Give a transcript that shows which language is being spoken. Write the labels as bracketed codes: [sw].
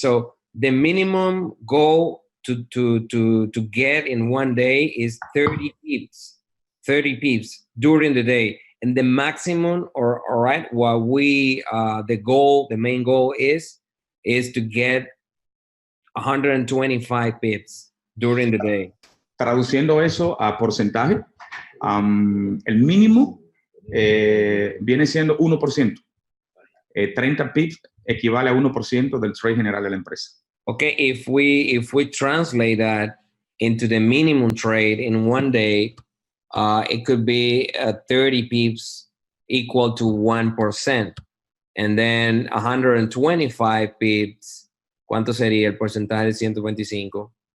[en] So the minimum goal to get in one day is 30 pips. 30 pips during the day. And the maximum, all right, what we, the main goal is to get 125 pips during the day. [es] Traduciendo eso a porcentaje, el mínimo viene siendo 1%. 30 pips equivale a 1% del trade general de la empresa. [en] Okay, if we translate that into the minimum trade in one day, it could be 30 pips equal to 1%. And then 125 pips, [es] ¿cuánto sería el porcentaje de 125?